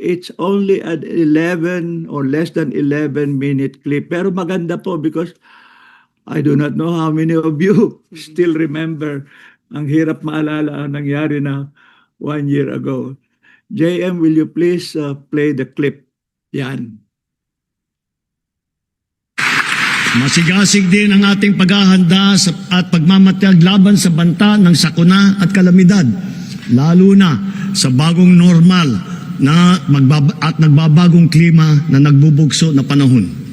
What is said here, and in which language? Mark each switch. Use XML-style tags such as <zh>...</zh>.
<en>It's only an 11 or less than 11-minute clip. Pero maganda po because I do not know how many of you still remember.</en> <tl>Ang hirap maalala ang nangyari na 1 year ago.</tl> <en>JM, will you please play the clip? Yan.</en> <tl>Masigasig din ang ating paghahanda at pagmamatiyag laban sa banta ng sakuna at kalamidad, lalo na sa bagong normal at nagbabagong klima na nagbubugso na panahon.</tl>